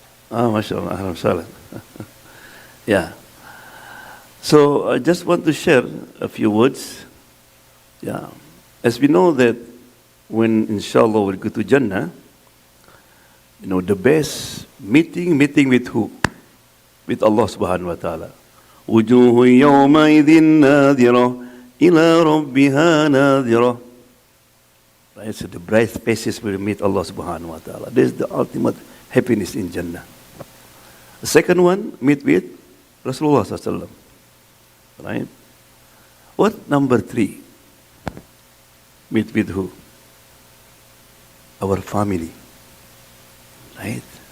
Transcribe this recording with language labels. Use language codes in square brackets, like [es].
[en] MashaAllah, ahlan wa Yeah. So I just want to share a few words. Yeah. As we know that when inshallah we'll go to Jannah, the best meeting with who? With Allah subhanahu wa ta'ala. [ar] وجوه يومئذ ناظرة إلى ربها ناظرة. [en] Right, so the bright faces will meet Allah subhanahu wa ta'ala. This is the ultimate happiness in Jannah. The second one, meet with Rasulullah sallallahu alaihi wasallam. Right? What number 3? Meet with who? Our family. Right?